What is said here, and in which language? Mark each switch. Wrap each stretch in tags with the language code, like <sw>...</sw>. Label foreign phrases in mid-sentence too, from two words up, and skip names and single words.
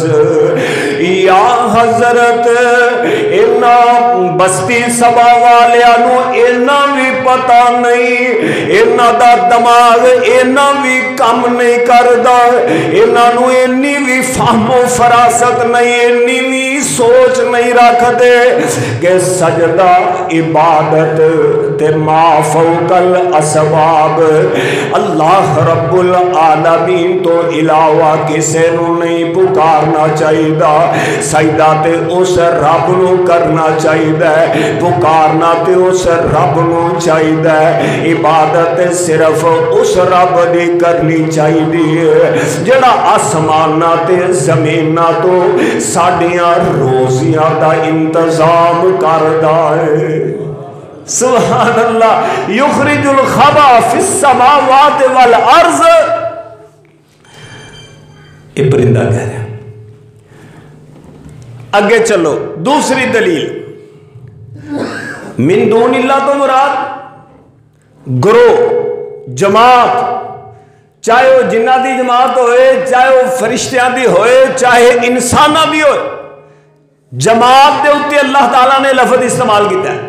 <pa>یا حضرت اینہاں بستی سبھا والیاں نوں اینا وی پتا نہیں، اینہاں دا دماغ اینا وی کم نہیں کردا، اینہاں نوں اینی وی فہم و فراست نہیں، اینی وی سوچ نہیں رکھدے کہ سجدہ عبادت تے</pa> <ar>ما فوق الأسباب</ar> <pa>اللہ رب العالمین توں علاوہ کسے نوں نہیں پکارنا چاہیدا. سجدہ تے اس رب نوں کرنا چاہیدا، پکارنا تے اس رب نوں چاہیدا، عبادت صرف اس رب دی کرنی چاہیدی جیہڑا آسماناں تے زمیناں توں ساڈیاں روزیاں دا انتظام کردا اے.</pa> <ar>سبحان اللہ یخرج الخبا فی السماوات والارض.</ar> <ur>یہ پرندہ کہہ رہے ہیں.</ur> <pa>اگے چلو دوسری دلیل</pa> <ar>من دون اللہ</ar> <pa>تو مراد گروہ جماعت، چاہے وہ جنہ دی جماعت ہوئے، چاہے وہ فرشتیاں دی ہوئے، چاہے انسانہ دی ہوئے، جماعت دے اتے اللہ تعالیٰ نے لفظ استعمال کیتا ہے.</pa>